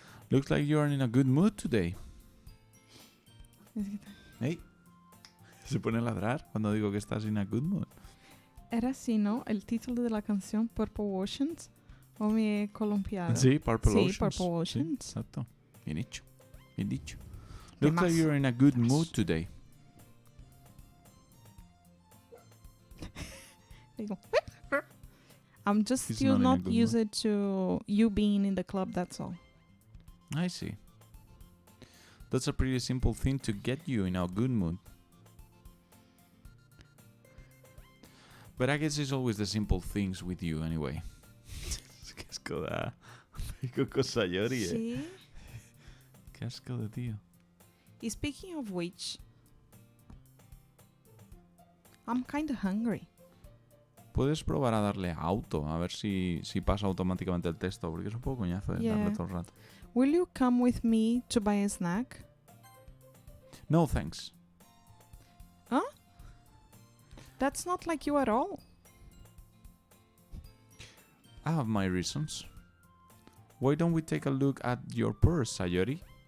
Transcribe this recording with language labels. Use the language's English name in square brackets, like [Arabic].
[English] Looks like you're in a good mood today. Hey. [Spanish] Se pone a ladrar cuando digo que estás [English] in a good mood. [Spanish] Era así, ¿no? El título de la canción Purple Oceans. ¿O me he columpiado? Sí, Purple Oceans. Sí, Purple Oceans. Sí, exacto. Bien hecho. Bien dicho. [English] Looks like you're in a good mood today. I'm just He's still not in a not good used to you being in the club, that's all. I see. That's a pretty simple thing to get you in a good mood. But I guess it's always the simple things with you anyway. [Spanish] Qué asco da. Con Sayori, Sí. Qué asco de tío. [English] Speaking of which, I'm kind of hungry. [Spanish] Puedes probar a darle a auto, a ver si pasa automáticamente el texto, porque es un poco coñazo de darle todo el rato. [English] Will you come with me to buy a snack? No, thanks. Huh? That's not like you at all. I have my reasons. Why don't we take a look at your purse, Sayori?